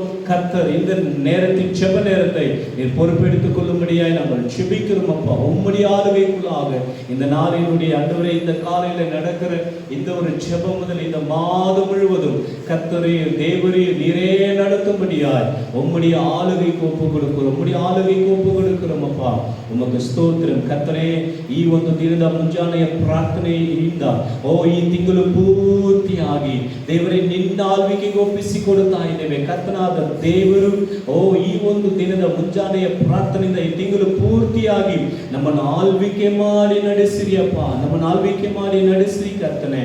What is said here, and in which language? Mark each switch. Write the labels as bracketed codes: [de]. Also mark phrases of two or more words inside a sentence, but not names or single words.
[ta] கர்த்தர் இந்த நேரத்தின் செப நேரத்தை நீர் பொறுப்பெடுத்துக் கொள்ளும்படியாய் நாங்கள் செபிக்கிறோம் அப்பா. உம்முடைய ஆளுகைக்குள்ளாக இந்த நாளினுடைய ஆண்டவரே, இந்த காலையில் நடக்கிற இந்த ஒரு செபம் முதல் இந்த மாதம் முழுவதும் கர்த்தரே தேவரே நீரே நடத்தும்படியாய் உம்முடைய ஆளுகைக்கு ஒப்பு கொடுக்கிறோம், உம்முடைய ஆளுகைக்கு ஒப்பு கொடுக்கிறோம் அப்பா. [kn] ಉಮಕ್ಕೆ ಸ್ತೋತ್ರ ಕರ್ತನೇ. ಈ ಒಂದು ದಿನದ ಮುಂಜಾನೆಯ ಪ್ರಾರ್ಥನೆಯಿಂದ ಈ ತಿಂಗಳು ಪೂರ್ತಿಯಾಗಿ ದೇವರೇ ನಿನ್ನ ಆಳ್ವಿಕೆಗೆ ಒಪ್ಪಿಸಿಕೊಡುತ್ತಾ ಇದ್ದೇವೆ. ಕರ್ತನಾದ ದೇವರು ಈ ಒಂದು ದಿನದ ಮುಂಜಾನೆಯ ಪ್ರಾರ್ಥನೆಯಿಂದ ಈ ತಿಂಗಳು ಪೂರ್ತಿಯಾಗಿ ನಮ್ಮನ್ನು ಆಳ್ವಿಕೆ ಮಾಡಿ ನಡೆಸಿರಿಯಪ್ಪ, ನಮ್ಮನ್ನು ಆಳ್ವಿಕೆ ಮಾಡಿ ನಡೆಸಿರಿ ಕರ್ತನೆ.